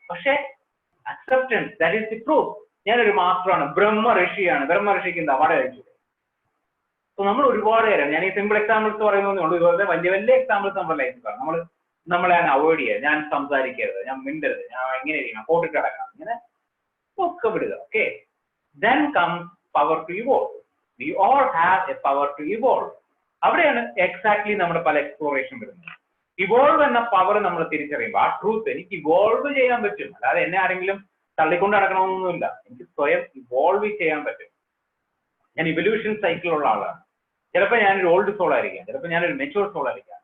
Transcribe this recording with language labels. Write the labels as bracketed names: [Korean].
[Malayalam] പക്ഷെ acceptance, that is the proof. ഞാനൊരു മാസ്റ്ററാണ്, ബ്രഹ്മ ഋഷിയാണ്, ബ്രഹ്മ ഋഷിക്ക് എന്താ വട കഴിച്ചു. അപ്പൊ നമ്മൾ ഒരുപാട് പേരാണ്, ഞാൻ ഈ സിമ്പിൾ എക്സാമ്പിൾസ് പറയുന്നേ ഉള്ളൂ. ഇതുപോലെ വലിയ വലിയ എക്സാമ്പിൾസ് നമ്മുടെ ലൈഫിൽ കാണും. നമ്മളെ അവോയ്ഡ് ചെയ്യുക, ഞാൻ സംസാരിക്കരുത്, ഞാൻ മിണ്ടരുത്, ഞാൻ എങ്ങനെ ചെയ്യണം, പോട്ടിട്ട് കിടക്കണം, ഇങ്ങനെ ഒക്കെ വിടുക. [English] Okay, then comes power to evolve. We all have a power to evolve. [Malayalam] അവിടെയാണ് എക്സാക്ട്ലി നമ്മുടെ പല എക്സ്പ്ലോറേഷൻ വരുന്നത്. ഇവോൾവ് എന്ന പവർ നമ്മൾ തിരിച്ചറിയുമ്പോൾ ആ ട്രൂത്ത് എനിക്ക് ഇവോൾവ് ചെയ്യാൻ പറ്റും. അല്ലാതെ എന്നെ ആരെങ്കിലും തള്ളിക്കൊണ്ട് നടക്കണമെന്നൊന്നുമില്ല, എനിക്ക് സ്വയം ഇവോൾവ് ചെയ്യാൻ പറ്റും. ഞാൻ ഇവല്യൂഷൻ സൈക്കിളുള്ള ആളാണ്. ചിലപ്പോൾ ഞാനൊരു ഓൾഡ് സോൾ ആയിരിക്കാം, ചിലപ്പോൾ ഞാനൊരു മെച്യൂർ സോൾ ആയിരിക്കാം.